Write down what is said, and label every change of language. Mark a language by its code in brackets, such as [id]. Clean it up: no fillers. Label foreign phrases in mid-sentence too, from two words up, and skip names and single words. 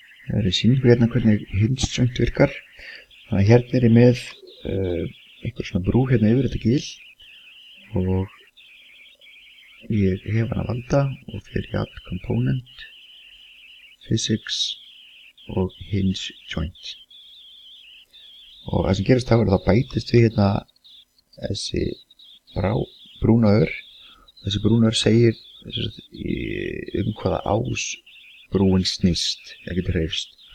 [is] Það er sýningu hérna hvernig [en] hinge joint [is] virkar. Þannig að hérna er ég með einhver svona brú hérna yfir þetta gil og ég hef hana valda og fyrir í [en] add component, [is] physics og [en] hinge joint. [is] Og það sem gerast þá er að það bætist við hérna þessi brúna ör. Þessi brúna ör segir hvaða ás brúin snýst, það getur hreyfst.